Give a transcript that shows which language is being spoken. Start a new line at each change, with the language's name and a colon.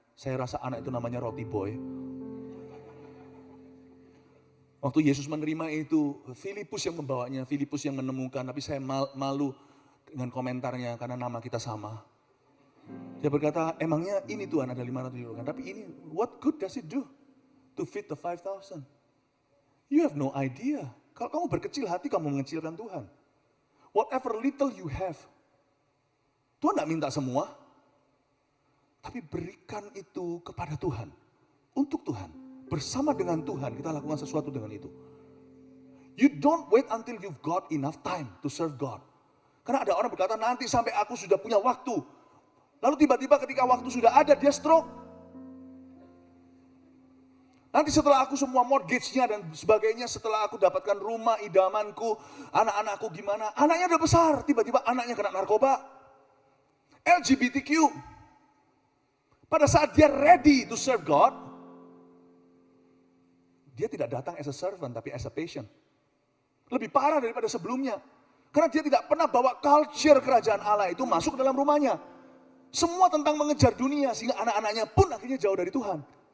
Indonesian: Saya rasa anak itu namanya roti boy. Waktu Yesus menerima itu, Filipus yang membawanya, Filipus yang menemukan. Tapi saya malu dengan komentarnya karena nama kita sama. Dia berkata, emangnya ini Tuhan ada 500 ribu kan? Tapi ini,
English: what good does it do to feed the 5,000? You have no idea.
Indonesian: Kalau kamu berkecil hati, kamu mengecilkan Tuhan.
English: Whatever little you have.
Indonesian: Tuhan tidak minta semua. Tapi berikan itu kepada Tuhan. Untuk Tuhan. Bersama dengan Tuhan, kita lakukan sesuatu dengan itu.
English: You don't wait until you've got enough time to serve God.
Indonesian: Karena ada orang berkata, nanti sampai aku sudah punya waktu. Lalu tiba-tiba ketika waktu sudah ada, dia stroke. Nanti setelah aku semua mortgage-nya dan sebagainya, setelah aku dapatkan rumah idamanku, anak-anakku gimana, anaknya udah besar, tiba-tiba anaknya kena narkoba, LGBTQ. Pada saat dia
English: ready to serve God,
Indonesian: dia tidak datang
English: as a servant,
Indonesian: tapi
English: as a patient.
Indonesian: Lebih parah daripada sebelumnya. Karena dia tidak pernah bawa culture kerajaan Allah itu masuk ke dalam rumahnya. Semua tentang mengejar dunia, sehingga anak-anaknya pun akhirnya jauh dari Tuhan.